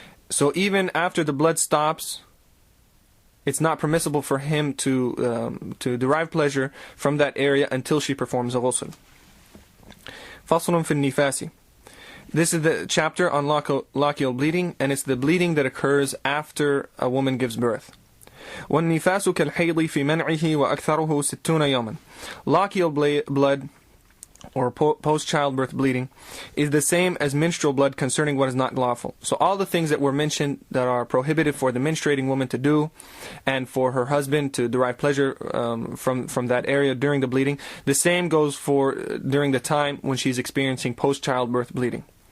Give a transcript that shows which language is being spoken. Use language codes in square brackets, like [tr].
[en] So even after the blood stops, it's not permissible for him to derive pleasure from that area until she performs a ghusl. [ar] فصل في النفاس. [en] This is the chapter on lachial bleeding, and it's the bleeding that occurs after a woman gives birth. [ar] والنفاس كالحيض في منعه وأكثره 60 يوما. [en] Lachial blood, or post-childbirth bleeding, is the same as menstrual blood concerning what is not lawful. So all the things that were mentioned that are prohibited for the menstruating woman to do, and for her husband to derive pleasure from that area during the bleeding, the same goes for during the time when she's experiencing post-childbirth bleeding.